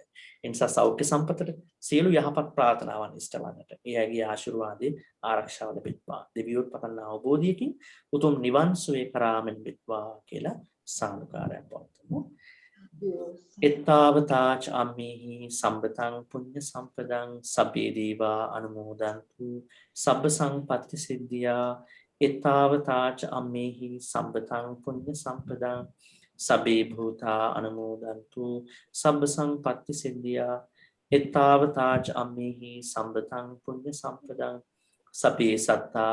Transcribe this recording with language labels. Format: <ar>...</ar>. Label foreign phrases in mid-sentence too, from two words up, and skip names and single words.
<si>ඒ නිසා සෞඛ්‍ය සම්පතට සියලු යහපත් ප්‍රාර්ථනාවන් ඉෂ්ට වන්නට එයාගේ ආශිර්වාදේ ආරක්ෂාව ලැබෙත්වා. දෙවියොත් පතන අවබෝධයකින් උතුම් නිවන් සුවේ කරාමෙන් වෙත්වා කියලා සානුකාරයක් පවත්වමු.</si> <pi>එත්තාවතාච අම්මේහි සම්පතං පුඤ්ඤ සම්පදං සබ්බේ දීවා අනුමෝදන්තු සබ්බ සංපත්ති සිද්ධියා එත්තාවතාච අම්මේහි සම්පතං පුඤ්ඤ සම්පදං සබේ භූතා අනුමෝදන්තු සබ්බ සංපත්ති සිද්ධියා එත්තාවතාච අම්මේහි සම්පතං පුඤ්ඤ සම්පදං සබේ සත්තා</pi>